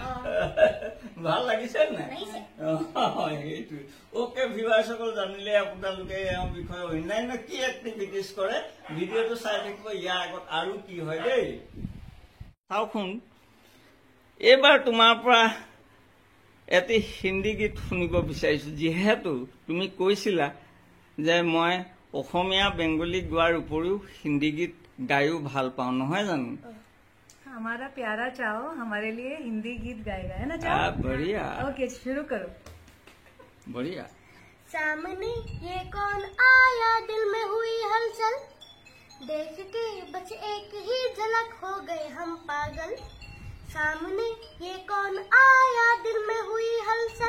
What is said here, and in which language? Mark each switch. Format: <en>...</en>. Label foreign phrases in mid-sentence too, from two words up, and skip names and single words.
<as>ভাল লাগিছে নাই সেইটো</as> <en>okay viewersসকল</en> <as>জানিলে আপোনালোকে এওঁৰ বিষয়ে অন্যান্য কি এক্টিভিটিজ কৰে ভিডিঅ'টো চাই থাকিব ইয়াৰ আগত আৰু কি হয় দেই চাওকচোন এইবাৰ তোমাৰ পৰা এটি হিন্দী গীত শুনিব বিচাৰিছো যিহেতু তুমি কৈছিলা যে মই অসমীয়া বেংগলী গোৱাৰ উপৰিও হিন্দী গীত গায়ো ভাল পাওঁ নহয় জানো</as> <hi>हमारा प्यारा चाहो हमारे लिए हिंदी गीत गाएगा है ना चाहो बढ़िया ओके शुरू करो बढ़िया सामने ये कौन आया दिल में हुई हलचल देख के बस एक ही झलक हो गए हम पागल सामने ये कौन आया दिल में हुई हलचल</hi>